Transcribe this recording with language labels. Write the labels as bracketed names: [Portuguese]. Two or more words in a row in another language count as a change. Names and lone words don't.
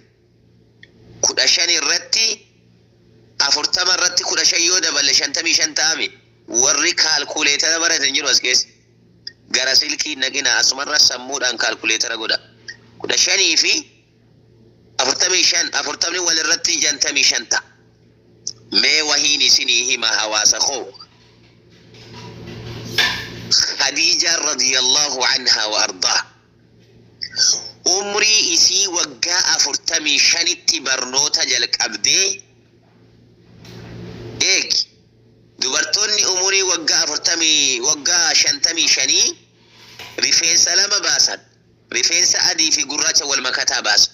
[Oromo] 15 irratti 40 irratti 15 yoo daballe 55 ta'ame warri kaalkuleetara baratan jiru as keessa gara silkii naqina asumarra sammuudhaan kaalkuleetara godha. 15 fi 45 40 wal irratti 65 ta'a. Mee wahiin isinii hima hawaasa koo. Khadija [Arabic] رضي الله عنها [Oromo] wa ardaa umrii isii waggaa 45tti barnoota jalqabdee eegi dubartoonni umurii waggaa 55 rifeensa lama baasan rifeensa adii fi gurraacha wal makataa baasan.